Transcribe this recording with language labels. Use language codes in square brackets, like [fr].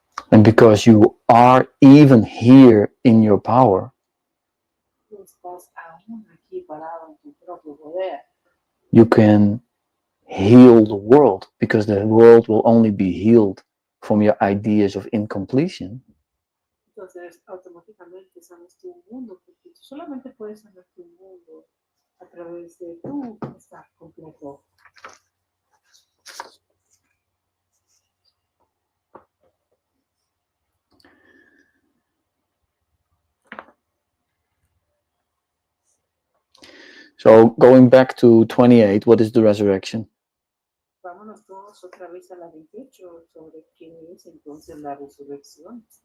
[en] And because you are even here in your power, [es] Tú estás aún aquí parado en tu propio poder. [en] you can heal the world, because the world will only be healed from your ideas of incompletion. [es] Entonces, automáticamente sanas tu mundo, porque tú solamente puedes sanar tu mundo a través de tu estar completo. [en] So going back to 28, what is the resurrection? [es] Vámonos todos otra vez a la 28 sobre qué es entonces la resurrección.